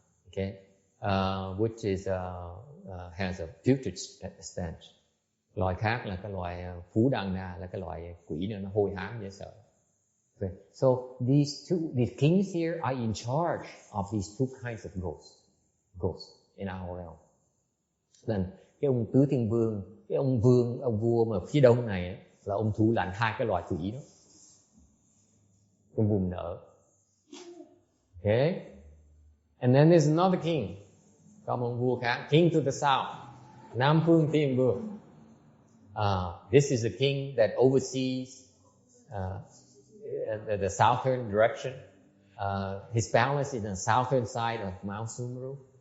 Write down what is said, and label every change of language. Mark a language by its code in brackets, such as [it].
[en] Okay, which is has a putrid stench. [vi] Loại khác là cái loại phú đăng na, là cái loại quỷ nó hôi hám dễ sợ. [en] Okay. So these kings here are in charge of these two kinds of ghosts in our realm. [vi] Then cái ông tứ thiên vương, cái ông vua mà phía đông này ấy, là ông thủ lãnh hai cái loại quỷ đó, trong vùng nợ. [en] Okay, and then there's another king, [vi] có một ông vua khác, [en] king to the south, nam phương thiên vương. This is a king that oversees the southern direction. His palace is on the southern side of Mount Sumru.